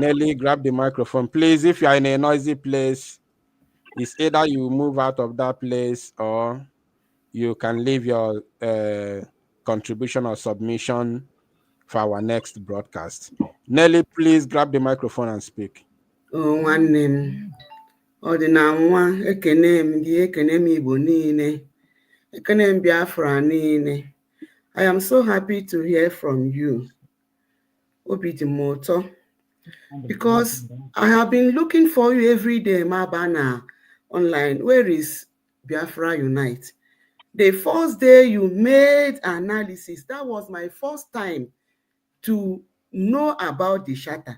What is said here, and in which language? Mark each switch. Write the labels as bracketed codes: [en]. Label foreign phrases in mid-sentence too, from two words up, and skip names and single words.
[en] Please, if you are in a noisy place, It's either you move out of that place or you can leave your contribution or submission for our next broadcast. Nelly, please grab the microphone and speak. [ig] Oh, nwanne m, ọ dị na nwa ekene m gị ekene m Igbo niile ekene m Biafra niile. [en] I am so happy to hear from you. [ig] Obi dị m ụtọ [en] because I have been looking for you every day, Mabana online. Where is Biafra Unite? The first day you made analysis, that was my first time to know about the charter.